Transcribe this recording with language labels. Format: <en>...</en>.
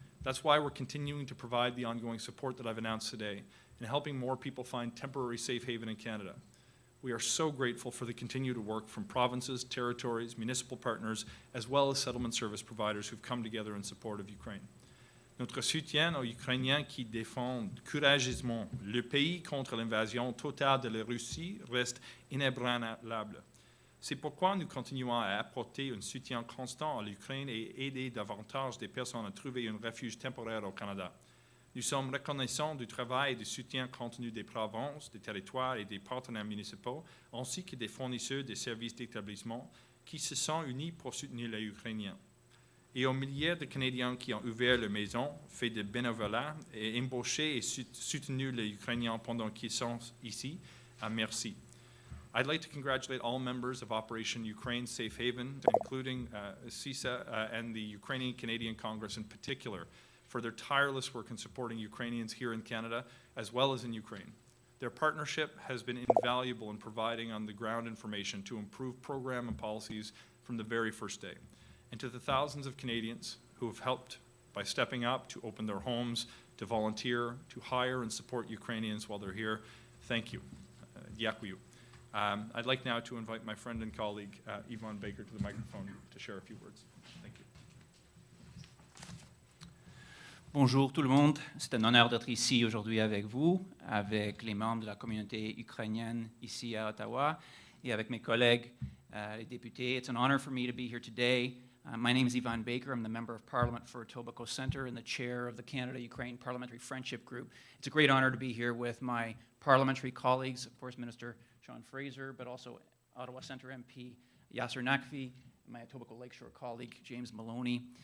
<en>That's why we're continuing to provide the ongoing support that I've announced today in helping more people find temporary safe haven in Canada. We are so grateful for the continued work from provinces, territories, municipal partners, as well as settlement service providers who've come together in support of Ukraine.</en> <fr>Notre soutien aux Ukrainiens qui défendent courageusement le pays contre l'invasion totale de la Russie reste inébranlable. C'est pourquoi nous continuons à apporter un soutien constant à l'Ukraine et aider davantage des personnes à trouver un refuge temporaire au Canada. Nous sommes reconnaissants du travail et du soutien continu des provinces, des territoires et des partenaires municipaux, ainsi que des fournisseurs des services d'établissement qui se sont unis pour soutenir les Ukrainiens. Et aux milliers de Canadiens qui ont ouvert leur maison, fait de bénévolat et embauché et soutenu les Ukrainiens pendant qu'ils sont ici, merci.</fr> <en>I'd like to congratulate all members of Operation Ukraine Safe Haven, including CISA and the Ukrainian Canadian Congress in particular, for their tireless work in supporting Ukrainians here in Canada, as well as in Ukraine. Their partnership has been invaluable in providing on-the-ground information to improve program and policies from the very first day. And to the thousands of Canadians who have helped by stepping up to open their homes, to volunteer, to hire and support Ukrainians while they're here, thank you.</en> <uk>Дякую.</uk> <en>I'd like now to invite my friend and colleague, Yvonne Baker, to the microphone to share a few words. Thank you.</en> <fr>Bonjour tout le monde, c'est un honneur d'être ici aujourd'hui avec vous, avec les membres de la communauté ukrainienne ici à Ottawa et avec mes collègues, les députés.</fr> <en>It's an honor for me to be here today. My name is Yvonne Baker. I'm the Member of Parliament for Etobicoke Centre and the chair of the Canada-Ukraine Parliamentary Friendship Group. It's a great honor to be here with my parliamentary colleagues, of course, Minister Sean Fraser, but also Ottawa Centre MP Yasser Naqvi, my Etobicoke Lakeshore colleague James Maloney.</en>